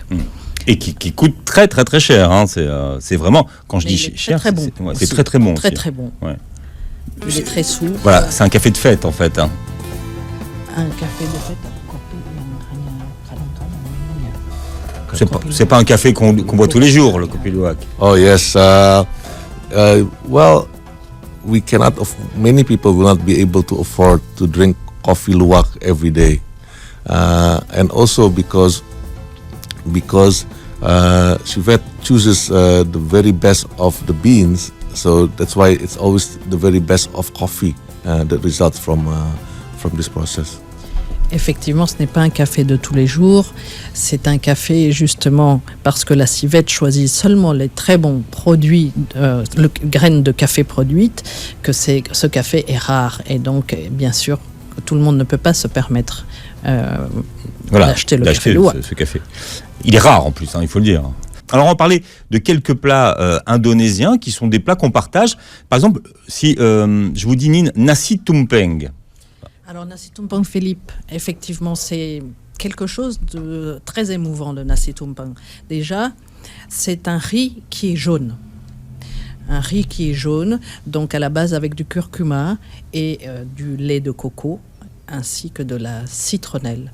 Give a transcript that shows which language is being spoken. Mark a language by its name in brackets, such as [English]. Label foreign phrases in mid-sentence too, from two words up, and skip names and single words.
[French] Et qui coûte très très très cher. Hein. C'est vraiment, quand je dis cher, très bon. C'est très très bon. Très aussi. très bon. Ouais. Il est très souple. Voilà, c'est un café de fête en fait. Hein. Un café de fête. C'est pas un café qu'on boit tous les jours, le coffee luwak. [English] Oh yes. Well, we cannot. Many people will not be able to afford to drink coffee luwak every day, and also because Civet chooses the very best of the beans, so that's why it's always the very best of coffee that results from this process. [French] Effectivement, ce n'est pas un café de tous les jours. C'est un café justement parce que la civette choisit seulement les très bons produits, graines de café produites, que ce café est rare. Et donc, bien sûr, tout le monde ne peut pas se permettre d'acheter le café luwak. Ce café. Il est rare en plus, hein, il faut le dire. Alors on va parler de quelques plats indonésiens qui sont des plats qu'on partage. Par exemple, si je vous dis [Indonesian] nasi tumpeng. [French] Alors, [Indonesian] nasi tumpeng, [French] Philippe, effectivement, c'est quelque chose de très émouvant, le [Indonesian] nasi tumpeng. [French] Déjà, c'est un riz qui est jaune. Un riz qui est jaune, donc à la base avec du curcuma et du lait de coco, ainsi que de la citronnelle.